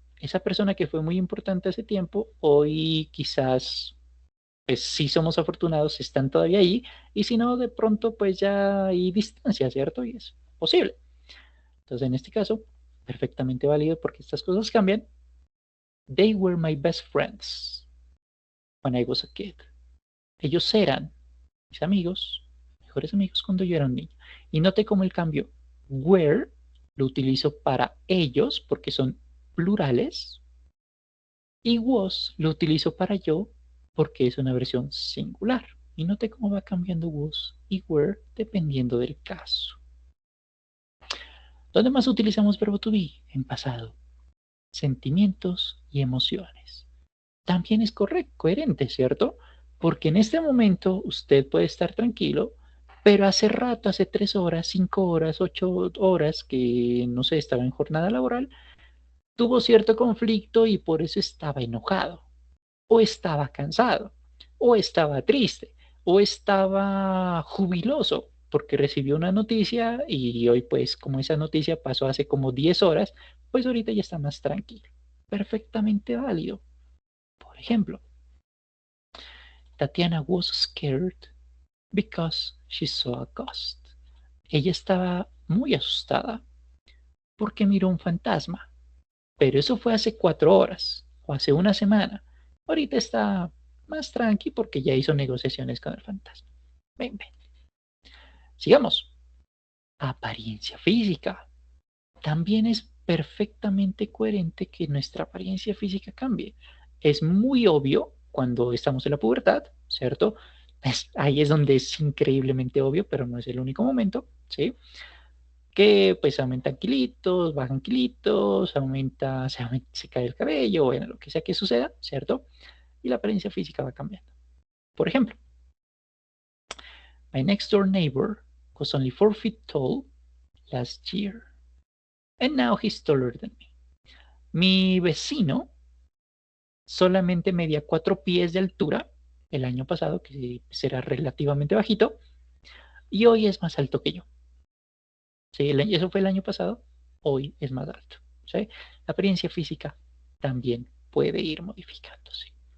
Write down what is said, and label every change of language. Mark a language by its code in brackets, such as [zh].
[es] Esa persona que fue muy importante hace tiempo, hoy quizás pues sí somos afortunados, están todavía ahí, y si no, de pronto pues ya hay distancia, ¿cierto? Y es posible. Entonces, en este caso, perfectamente válido porque estas cosas cambian. [en] They were my best friends when I was a kid. [es] Ellos eran mis amigos, mejores amigos cuando yo era un niño. Y note cómo el cambio were lo utilizo para ellos porque son plurales y was lo utilizo para yo porque es una versión singular. Y note cómo va cambiando was y were dependiendo del caso. ¿Dónde más utilizamos verbo to be? En pasado. Sentimientos y emociones. También es correcto, coherente, ¿cierto? Porque en este momento usted puede estar tranquilo, pero hace rato, hace 3 horas, 5 horas, 8 horas, que no sé, estaba en jornada laboral, tuvo cierto conflicto y por eso estaba enojado, o estaba cansado, o estaba triste, o estaba jubiloso porque recibió una noticia y hoy pues como esa noticia pasó hace como 10 horas, pues ahorita ya está más tranquilo. Perfectamente válido. Por ejemplo, [en] Tatiana was scared because she saw a ghost. [es] Ella estaba muy asustada porque miró un fantasma, pero eso fue hace 4 horas o hace una semana. Ahorita está más tranqui porque ya hizo negociaciones con el fantasma. Ven, ven. Sigamos. Apariencia física. También es perfectamente coherente que nuestra apariencia física cambie. Es muy obvio cuando estamos en la pubertad, ¿cierto? Ahí es donde es increíblemente obvio, pero no es el único momento, ¿sí? Que pues aumentan kilitos, bajan kilitos, se cae el cabello, bueno, lo que sea que suceda, ¿cierto? Y la apariencia física va cambiando. Por ejemplo, [en] my next door neighbor was only 4 feet tall last year, and now he's taller than me. [es] Mi vecino solamente medía 4 pies de altura el año pasado, que será relativamente bajito, y hoy es más alto que yo. ¿Sí? Eso fue el año pasado, hoy es más alto. ¿Sí? La apariencia física también puede ir modificándose.